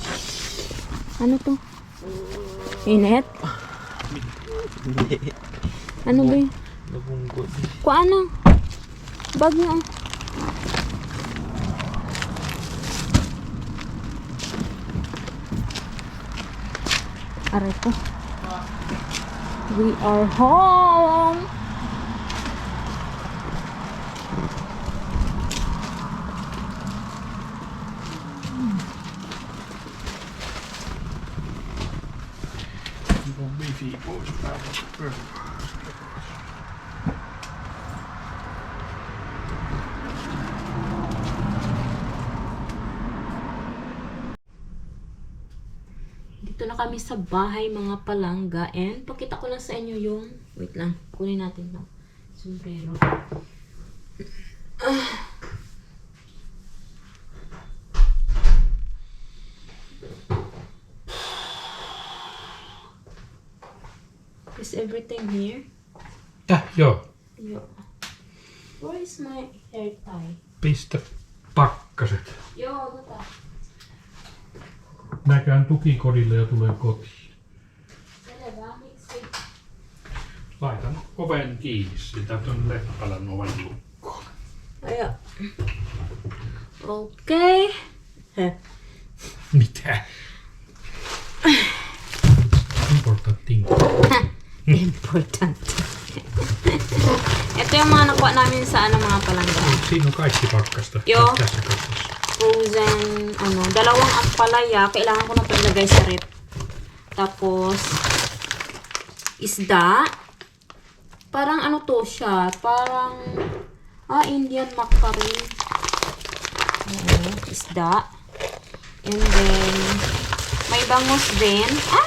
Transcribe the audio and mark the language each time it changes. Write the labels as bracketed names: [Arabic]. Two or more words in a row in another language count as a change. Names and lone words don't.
[Filipino] Ano to? Init? Hindi. Ano ba yun? Nabunggo. Kuan na. Bag na. Aray ko. [English] We are home! [Finnish] Wifi pois päältä. [Filipino] Dito na kami sa bahay mga palangga and pakita ko lang sa inyo yung wait lang, kunin natin lang sombrero. [English] Is everything here? [Finnish] Joo. [English] Yo. Where is my hair tie? [Finnish] Pistä pakkaset. Joo, tota. Mä käyn tukikodille ja tulen kotiin. Selvä, miksi? Laitan oven kiinni sitä ton Leppälän oven lukkoon. Aja. Okei. Mitä? [English] Important thing. Important. [Filipino] Ito yung mga nakuha namin sa mga palangga. [Finnish] Siinä on kaikki pakkasta. Joo. Tässä kassassa. [Filipino] Frozen, dalawang ampalaya. Kailangan ko na ito ilagay sa rep. Tapos, isda. Parang ano to siya? Parang, Indian mackerel. Isda. [English] And then, [Filipino] may bangus din. Ay!